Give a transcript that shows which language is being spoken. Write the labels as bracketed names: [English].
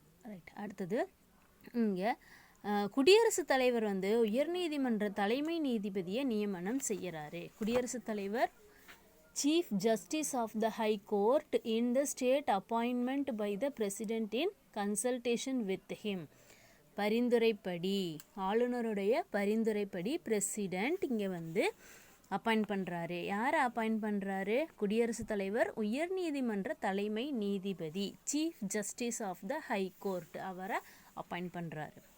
[Tamil] Right, அடுத்தது இங்கே குடியரசுத் தலைவர் வந்து உயர்நீதிமன்ற தலைமை நீதிபதியை நியமனம் செய்கிறாரு. குடியரசுத் தலைவர் [English] Chief Justice of the High Court in the state appointment by the President in consultation with him. [Tamil] பரிந்துரைப்படி, ஆளுநருடைய பரிந்துரைப்படி பிரசிடெண்ட் இங்கே வந்து அப்பாயிண்ட் பண்ணுறாரு. யாரை அப்பாயிண்ட் பண்ணுறாரு? குடியரசுத் தலைவர் உயர் நீதிமன்ற தலைமை நீதிபதி, chief justice of the high court, அவரை அப்பாயிண்ட் பண்ணுறாரு.